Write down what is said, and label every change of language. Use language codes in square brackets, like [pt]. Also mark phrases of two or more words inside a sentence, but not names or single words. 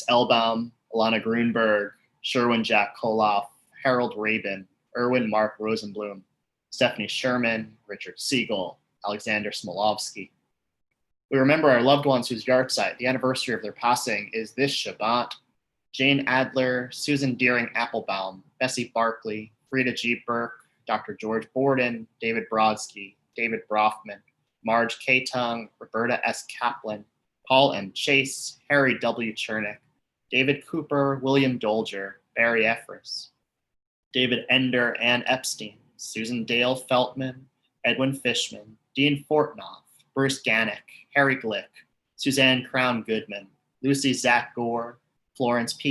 [en] Elbaum, Alana Grunberg, Sherwin Jack Koloff, Harold Rabin, Erwin Mark Rosenblum, Stephanie Sherman, Richard Siegel, Alexander Smolovsky. We remember our loved ones whose yahrzeit, the anniversary of their passing, is this Shabbat. Jane Adler, Susan Deering Applebaum, Bessie Barkley, Frida G. Burke, Dr. George Borden, David Brodsky, David Brofman, Marge K. Tung, Roberta S. Kaplan, Paul M. Chase, Harry W. Chernick, David Cooper, William Dolger, Barry Effris, David Ender, Ann Epstein, Susan Dale Feltman, Edwin Fishman, Dean Fortnoff, Bruce Gannick, Harry Glick, Suzanne Crown Goodman, Lucy Zach Gore, Florence P.